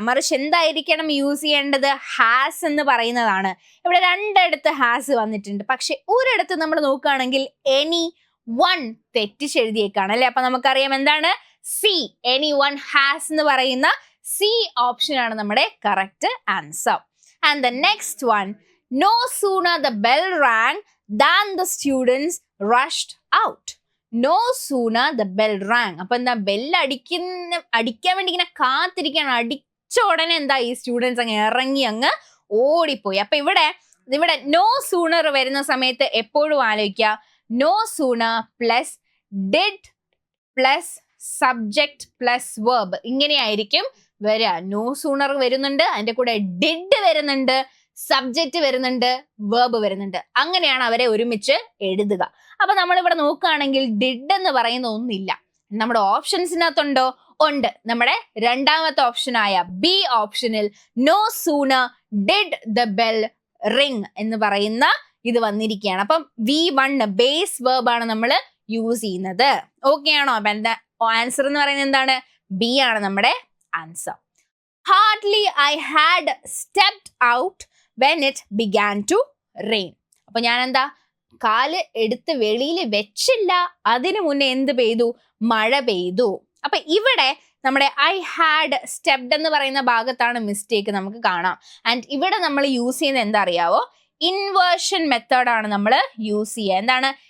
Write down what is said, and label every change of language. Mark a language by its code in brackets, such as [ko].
[ml] മറിച്ച് എന്തായിരിക്കണം യൂസ് ചെയ്യേണ്ടത്, ഹാസ് എന്ന് പറയുന്നതാണ്. ഇവിടെ രണ്ടിടത്ത് ഹാസ് വന്നിട്ടുണ്ട്, പക്ഷെ ഒരിടത്ത് നമ്മൾ നോക്കുകയാണെങ്കിൽ എനി വൺ തെറ്റിച്ചെഴുതിയേക്കാണ് അല്ലെ. അപ്പൊ നമുക്കറിയാം എന്താണ് സി, എനി വൺ ഹാസ് എന്ന് പറയുന്ന സി ഓപ്ഷൻ ആണ് നമ്മുടെ correct answer. [en] And the next one, no sooner the bell rang than the students rushed out. No sooner the bell rang. [ml] അപ്പൊ എന്താ ബെല്ല് അടിക്കാൻ വേണ്ടി ഇങ്ങനെ കാത്തിരിക്കുകയാണ്. അടിച്ച ഉടനെ എന്താ ഈ സ്റ്റുഡൻസ് അങ്ങ് ഇറങ്ങി അങ്ങ് ഓടിപ്പോയി. അപ്പൊ ഇവിടെ നോ സൂണർ വരുന്ന സമയത്ത് എപ്പോഴും ആലോചിക്കുക, no sooner plus did plus subject plus verb ഇങ്ങനെയായിരിക്കും വരിക. നോ സൂണർ വരുന്നുണ്ട്, അതിന്റെ കൂടെ ഡിഡ് വരുന്നുണ്ട്, സബ്ജക്റ്റ് വരുന്നുണ്ട്, വെർബ് വരുന്നുണ്ട്. അങ്ങനെയാണ് അവരെ ഒരുമിച്ച് എഴുതുക. അപ്പൊ നമ്മളിവിടെ നോക്കുകയാണെങ്കിൽ ഡിഡ് എന്ന് പറയുന്ന ഒന്നില്ല. നമ്മുടെ ഓപ്ഷൻസിനകത്തുണ്ടോ? ഉണ്ട്. നമ്മുടെ രണ്ടാമത്തെ ഓപ്ഷനായ ബി ഓപ്ഷനിൽ no sooner did the bell ring എന്ന് പറയുന്ന ഇത് വന്നിരിക്കുകയാണ്. അപ്പം V1 ബേസ് വെർബ് ആണ് നമ്മൾ യൂസ് ചെയ്യുന്നത്. ഓക്കെ ആണോ? ആൻസർ എന്ന് പറയുന്നത് എന്താണ്? ബി ആണ് നമ്മുടെ answer. [en] Hardly I had stepped out when it began to rain. [ml] അപ്പൊ ഞാൻ എന്താ കാല് എടുത്ത് വെളിയിൽ വെച്ചില്ല, അതിനു മുന്നേ എന്ത് പെയ്തു? മഴ പെയ്തു. അപ്പൊ ഇവിടെ നമ്മുടെ ഐ ഹാഡ് സ്റ്റെപ്ഡ് എന്ന് പറയുന്ന ഭാഗത്താണ് മിസ്റ്റേക്ക് നമുക്ക് കാണാം. ആൻഡ് ഇവിടെ നമ്മൾ യൂസ് ചെയ്യുന്നത് എന്താ അറിയാവോ? ഇൻവേർഷൻ മെത്തേഡാണ് നമ്മൾ യൂസ് ചെയ്യുക. എന്താണ്?